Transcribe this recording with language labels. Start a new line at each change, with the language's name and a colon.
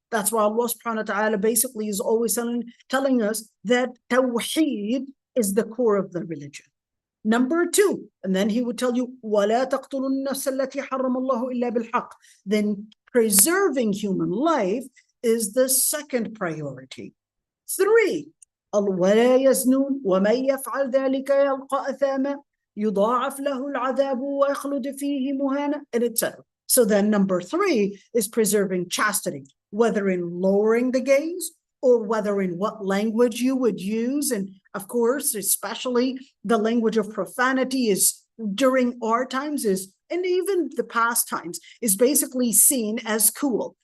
English: That's why Allah subhanahu wa ta'ala basically is always telling us that tawheed is the core of the religion. Number two, and then he would tell you,
Arabic: وَلَا تَقْتُلُوا النَّفْسَ الَّتِي حَرَّمَ اللَّهُ إِلَّا بِالْحَقِّ.
English: Then preserving human life is the second priority. Three,
Arabic: وَلَا يَزْنُونَ وَمَنْ يَفْعَلْ ذَلِكَ يَلْقَى أَثَامًا يُضَاعَفْ لَهُ الْعَذَابُ وَيَخْلُدْ فِيهِ مُهَانًا,
English: and etc. So then number three is preserving chastity, whether in lowering the gaze or whether in what language you would use. And of course, especially the language of profanity is during our times is, and even the past times, is basically seen as cool.